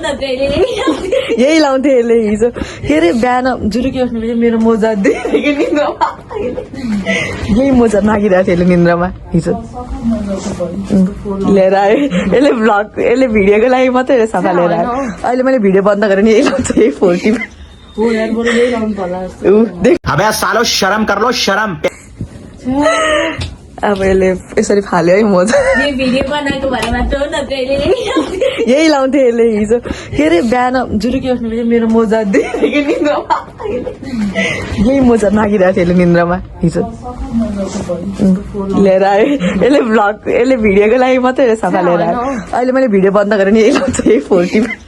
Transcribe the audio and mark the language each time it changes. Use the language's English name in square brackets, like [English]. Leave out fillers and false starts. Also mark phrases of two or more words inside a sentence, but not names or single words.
[Nepali] यही लाउँथ्यो यसले हिजो के अरे बिहान जुरुकी उठ्नु बित्तिकै मेरो मोजा देखेको निन्द्रामा यही मोजा मागिरहेको थियो यसले निन्द्रामा हिजो लिएर आयो यसले भिडियोको लागि मात्रै सफा लिएर आयो अहिले मैले भिडियो बन्द गरेँ नि यही लाउँछ यही 40 [Hindi] अबे सालो शर्म कर लो शर्म [Nepali] अब यसले यसरी फाल्यो है मजा यो भिडियो बनाएको भएर मात्र हो न यही लाउँथ्यो यसले हिजो के अरे बिहान जुरुकी उठ्नु बित्तिकै मेरो मोजा देखेको निन्द्रामा यही मोजा मागिरहेको थियो यसले निन्द्रामा हिजो लिएर आयो यसले भिडियोको लागि मात्रै सफा लिएर आयो अहिले मैले भिडियो बन्द गरेँ नि यही लाउँछ यही 40